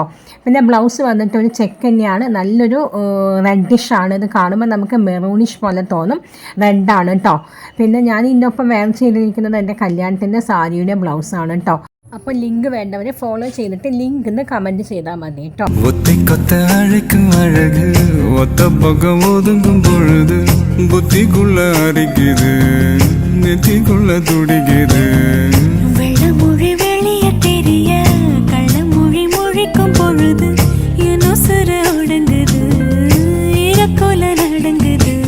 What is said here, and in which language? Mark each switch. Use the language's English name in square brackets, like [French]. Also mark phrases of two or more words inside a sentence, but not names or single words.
[Malayalam] പിന്നെ ബ്ലൗസ് വന്നിട്ട് ഒരു ചെക്ക് തന്നെയാണ്. നല്ലൊരു റെഡിഷ് ആണ്. ഇത് കാണുമ്പോൾ നമുക്ക് മെറൂണിഷ് പോലെ തോന്നും. റെഡാണ് കേട്ടോ. പിന്നെ ഞാൻ ഇതിനൊപ്പം വെയർ ചെയ്തിരിക്കുന്നത് എൻ്റെ കല്യാണത്തിൻ്റെ സാരിയുടെ ബ്ലൗസാണ് കേട്ടോ. അപ്പോൾ ലിങ്ക് വേണ്ടവരെ ഫോളോ ചെയ്തിട്ട് ലിങ്ക് എന്ന് കമൻറ്റ് ചെയ്താൽ മതി കേട്ടോ. [Tamil] வெள்ளமொழி வெளிய தெரிய கள்ளமொழி மொழிக்கும் பொழுது ஏனோ சுர ஒடுங்குது, இறக்கோல நடங்குது.